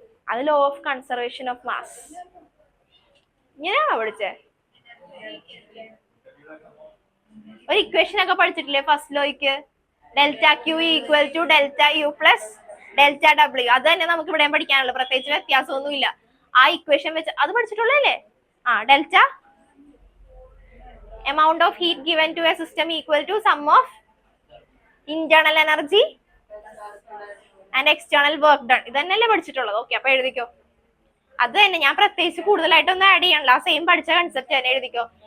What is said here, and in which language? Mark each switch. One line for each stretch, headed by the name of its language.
Malayalam: അത് law of conservation of mass. ഇങ്ങനെയാണോ പഠിച്ചേ? ഒരു ഇക്വേഷൻ ഒക്കെ പഠിച്ചിട്ടില്ലേ first ലോയ്ക്ക്?
English: Delta Q equal to delta U plus delta W.
Malayalam: അത് തന്നെ നമുക്ക് ഇവിടെ പഠിക്കാനുള്ളൂ, പ്രത്യേകിച്ച് വ്യത്യാസമൊന്നുമില്ല. ആ ഇക്വേഷൻ വെച്ച് അത് പഠിച്ചിട്ടുള്ളല്ലേ.
English: Delta amount of heat given to a system equal to sum of internal energy and external work done.
Malayalam: ഇതന്നെയല്ലേ പഠിച്ചിട്ടുള്ളത്. ഓക്കെ, അപ്പൊ എഴുതിക്കോ. അത് തന്നെ ഞാൻ പ്രത്യേകിച്ച് കൂടുതലായിട്ടൊന്നും ആഡ് ചെയ്യണല്ലോ, ആ സെയിം പഠിച്ച കൺസെപ്റ്റ് തന്നെ എഴുതിക്കോ.